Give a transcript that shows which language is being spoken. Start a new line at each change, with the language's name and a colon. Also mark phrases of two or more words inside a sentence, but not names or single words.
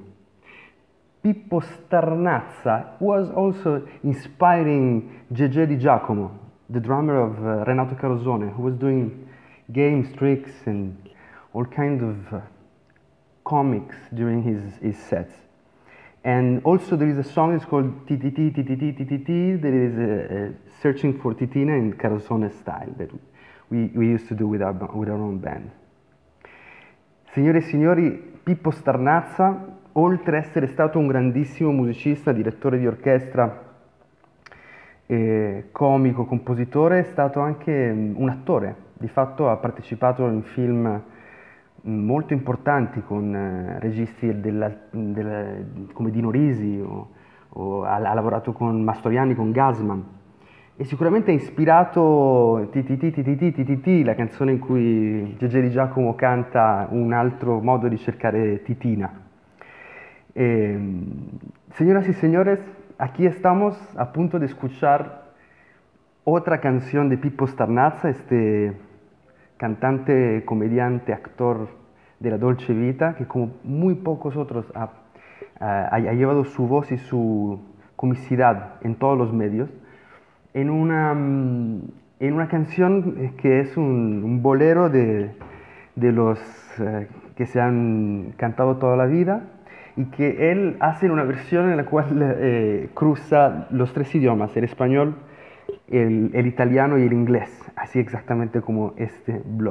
English: Pippo Starnazza was also inspiring Gege Di Giacomo, the drummer of Renato Carosone, who was doing games, tricks, and all kinds of comics during his sets. And also there is a song that's called TTT, TTT, TTT, that is searching for Titina in Carosone style that we used to do with our own band.
Italian: Signore e signori, Pippo Starnazza, oltre ad essere stato un grandissimo musicista, direttore di orchestra, comico, compositore, è stato anche un attore. Di fatto ha partecipato in film molto importanti con registi come Dino Risi o ha lavorato con Mastroianni, con Gassman, e sicuramente ha ispirato TTT, la canzone in cui Gege Di Giacomo canta un altro modo di cercare Titina.
Spanish: Señoras y señores, aquí estamos a punto de escuchar otra canción de Pippo Starnazza, este cantante, comediante, actor de la Dolce Vita, que como muy pocos otros ha llevado su voz y su comicidad en todos los medios, en una canción que es un bolero de los que se han cantado toda la vida, y que él hace en una versión en la cual cruza los tres idiomas, el español, el italiano y el inglés, así exactamente como este blog.